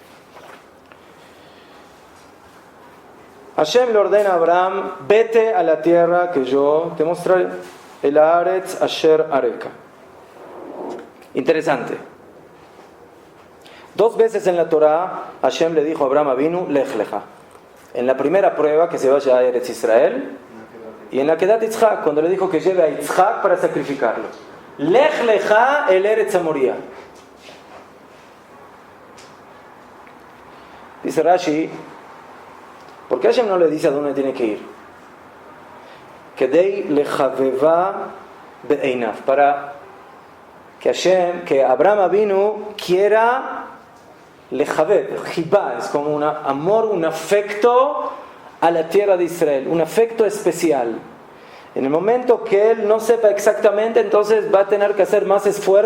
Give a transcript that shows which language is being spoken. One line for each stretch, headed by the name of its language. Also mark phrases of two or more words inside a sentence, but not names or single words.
Spanish: Hashem le ordena a Abraham, vete a la tierra que yo te mostraré,
Hebrew: אל הארץ אשר אראך.
Spanish: Interesante. 2 veces en la Torah, Hashem le dijo a Abraham Avinu,
Hebrew: לך לך.
Spanish: En la primera prueba, que se vaya a Eretz Israel, y en la Kedat Yitzhak, cuando le dijo que lleve a Yitzhak para sacrificarlo.
Hebrew: לך לך אל ארץ מוריה.
Spanish: Dice Rashi, ¿por qué Hashem no le dice a dónde tiene que ir?
Hebrew: כדי לחבבה בעיניו,
Spanish: para que Abraham Avinu quiera lechavev, jibá, es como un amor, un afecto a la tierra de Israel, un afecto especial. En el momento que él no sepa exactamente, entonces va a tener que hacer más esfuerzo.